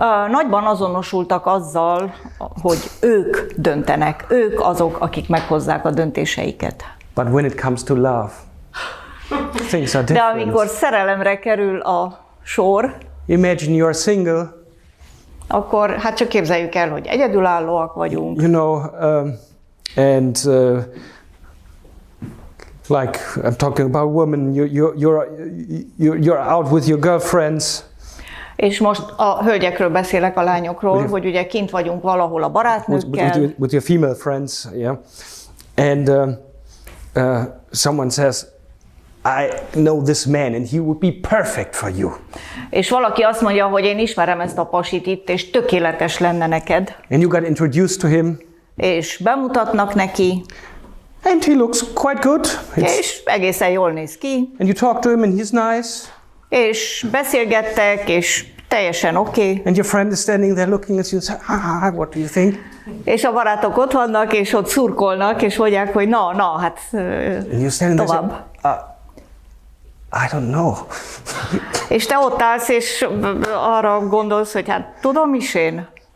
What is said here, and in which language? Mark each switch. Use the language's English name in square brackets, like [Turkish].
[Hungarian] Nagyban azonosultak azzal, hogy ők döntenek, ők azok, akik meghozzák a döntéseiket. [English] But when it comes to love, things are different. [Hungarian] De amikor szerelemre kerül a sor, [English] imagine you're single. [Hungarian] Akkor hát csak képzeljük el, hogy egyedülállóak vagyunk. [English] You know, and like I'm talking about women, you're out with your girlfriends. [Hungarian] És most a hölgyekről beszélek, a lányokról, hogy ugye kint vagyunk valahol a barátnőkkel. [English] With your female friends, yeah. And someone says, I know this man and he would be perfect for you. [Hungarian] És valaki azt mondja, hogy én ismerem ezt a pasit itt, és tökéletes lenne neked. [English] And you got introduced to him. [Hungarian] És bemutatnak neki. [English] And he looks quite good. [Hungarian] És egészen jól néz ki. [English] And you talk to him and he's nice. [Hungarian] És beszélgettek, és teljesen oké. [English] And your friend is standing there looking at you and saying, what do you think? [Hungarian] És a barátok ott vannak, és ott szurkolnak, és mondják, hogy na, hát tovább. [English] I don't know. [Hungarian] És te ott állsz, és arra gondolsz, hogy hát tudom is én.